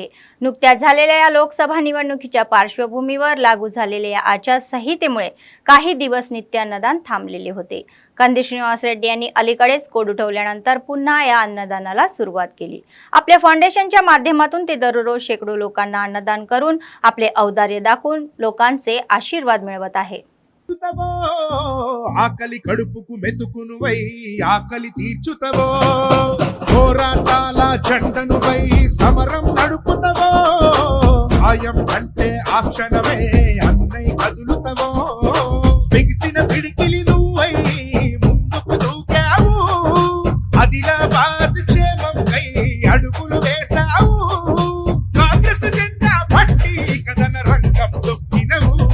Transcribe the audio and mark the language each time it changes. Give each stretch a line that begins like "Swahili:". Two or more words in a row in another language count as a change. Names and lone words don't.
Marathi: नुकत्याच झालेल्या या लोकसभा निवडणुकीच्या पार्श्वभूमीवर लागू झालेल्या या आचारसंहितेमुळे काही दिवस नित्यान्नदान थांबलेले होते. कंदी श्रीनिवास रेड्डी यांनी अलीकडेच कोड उठवल्यानंतर पुन्हा या अन्नदानाला सुरुवात केली. आपल्या फाउंडेशनच्या माध्यमातून ते दररोज शेकडो लोकांना अन्नदान करून आपले औदार्य दाखवून लोकांचे आशीर्वाद मिळवत आहे.
Telugu: ఆకలి కడుపుకు మెతుకును వై ఆకలి తీర్చుతవో పోరాటాల జెండను వై సమరం నడుపుతవో సాయం అంటే ఆ క్షణమే అన్నై కదులుతవో బిగిసిన పిడికిలి నువ్వై ముందుకు దూకావు ఆదిలాబాద్ క్షేమం కై అడుగులు వేసావు కాంగ్రెస్ జెండా పట్టి కథన రంగం తొక్కినవు